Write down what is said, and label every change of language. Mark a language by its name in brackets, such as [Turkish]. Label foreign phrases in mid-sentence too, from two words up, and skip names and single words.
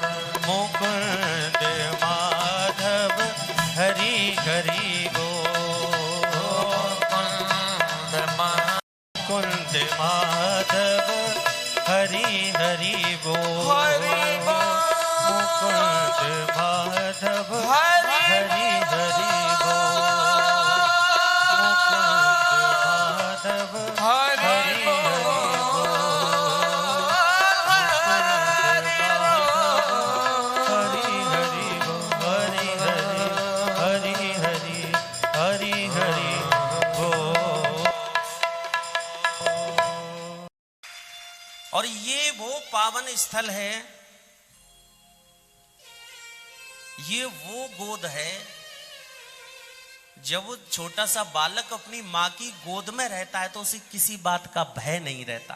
[Hindi] मुकुंद माधव हरि हरि बोल। कुंद माधव हरि हरि बोल। मुकुंद माधव हरि हरि बोल। मुकुंद माधव हरि हरि बोल। हरि हरि बोल हरि हरि हरि हरि हरि बोल। और ये वो पावन स्थल है, ये वो गोद है जब वो छोटा सा बालक अपनी मां की गोद में रहता है तो उसे किसी बात का भय नहीं रहता।